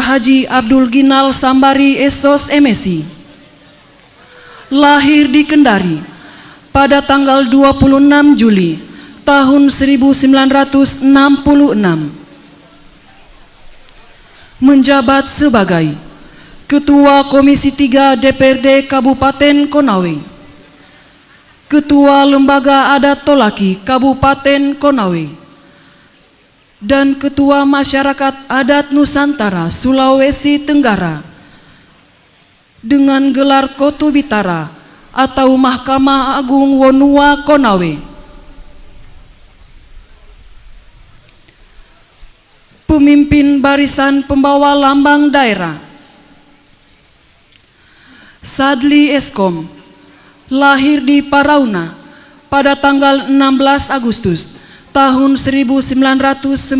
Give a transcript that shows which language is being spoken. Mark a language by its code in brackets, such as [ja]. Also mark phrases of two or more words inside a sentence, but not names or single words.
[id] Haji Abdul Ginal Sambari SOS MSI, lahir di Kendari pada tanggal 26 Juli tahun 1966. Menjabat sebagai Ketua Komisi 3 DPRD Kabupaten Konawe, Ketua Lembaga Adat Tolaki Kabupaten Konawe, dan Ketua Masyarakat Adat Nusantara Sulawesi Tenggara dengan gelar Kotu Bitara atau Mahkamah Agung Wonua Konawe. Pemimpin Barisan Pembawa Lambang Daerah Sadli Eskom, lahir di Parauna pada tanggal 16 Agustus tahun 1991.